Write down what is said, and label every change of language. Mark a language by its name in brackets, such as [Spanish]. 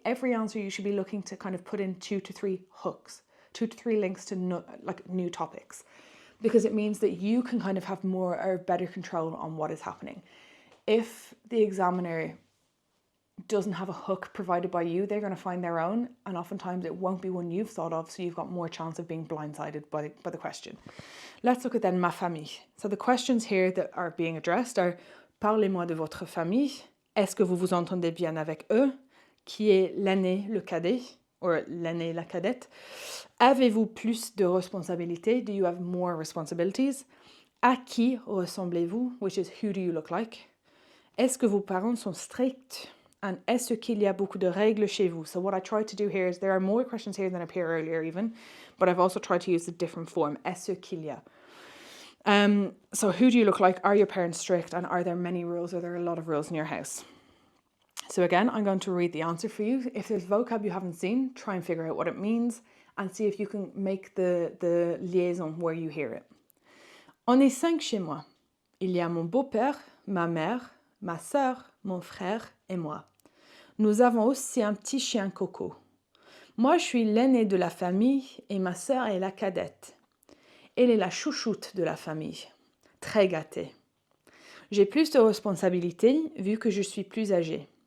[English] Every answer you should be looking to kind of put in 2 to 3 hooks, 2 to 3 links to new topics, because it means that you can kind of have more or better control on what is happening. If the examiner doesn't have a hook provided by you, they're going to find their own, and oftentimes it won't be one you've thought of, so you've got more chance of being blindsided by the question. Let's look at then [French] ma famille. [English] So the questions here that are being addressed are [French] parlez-moi de votre famille. Est-ce que vous vous entendez bien avec eux? Qui est l'aîné, le cadet? Or l'aîné, la cadette? Avez-vous plus de responsabilités? [English] Do you have more responsibilities? [French] À qui ressemblez-vous? [English] Which is who do you look like? [French] Est-ce que vos parents sont stricts? And est-ce qu'il y a beaucoup de règles chez vous? [English] So what I tried to do here is there are more questions here than appear earlier even, but I've also tried to use a different form. [French] Est-ce qu'il y a? [English] So who do you look like? Are your parents strict? And are there many rules? Are there a lot of rules in your house? So again, I'm going to read the answer for you. If there's vocab you haven't seen, try and figure out what it means and see if you can make the liaison where you hear it. [French] On est 5 chez moi. Il y a mon beau-père, ma mère, ma sœur, mon frère et moi. Nous avons aussi un petit chien Coco. Moi, je suis l'aînée de la famille et ma sœur est la cadette. Elle est la chouchoute de la famille. Très gâtée. J'ai plus de responsabilités vu que je suis plus âgée.